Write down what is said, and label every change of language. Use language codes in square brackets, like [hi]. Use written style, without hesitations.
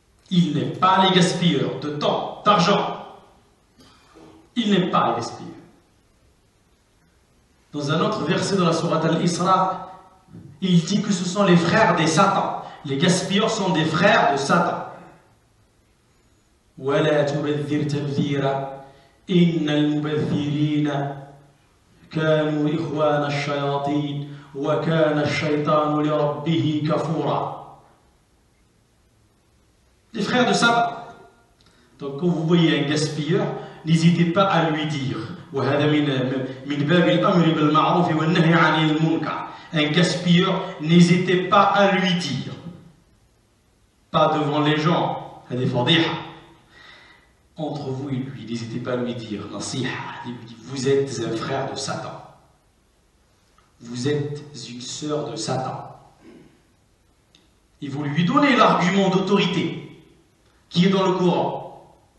[fr] Il n'aime pas les gaspilleurs de temps, d'argent. Il n'aime pas les gaspilleurs. Dans un autre verset dans la sourate Al-Isra, il dit que ce sont les frères des Satan. Les gaspilleurs sont des frères de Satan. [ar] وَلَا تُبَذِّرْ تَبْذِيرًا إِنَّ الْمُبَذِّرِينَ كانوا إخوان الشياطين وكان الشيطان لربه كفورا. [fr] Les frères de Satan. Donc quand vous voyez un gaspilleur, n'hésitez pas à lui dire. [ar] وهذا من باب الأمر بالمعروف والنهي عن المنكر. [fr] Un gaspilleur, n'hésitez pas à lui dire. Pas devant les gens, [ar] هذه فضيحة. [fr] Entre vous et lui, n'hésitez pas à lui dire, vous êtes un frère de Satan. Vous êtes une sœur de Satan. Et vous lui donnez l'argument d'autorité qui est dans le Coran.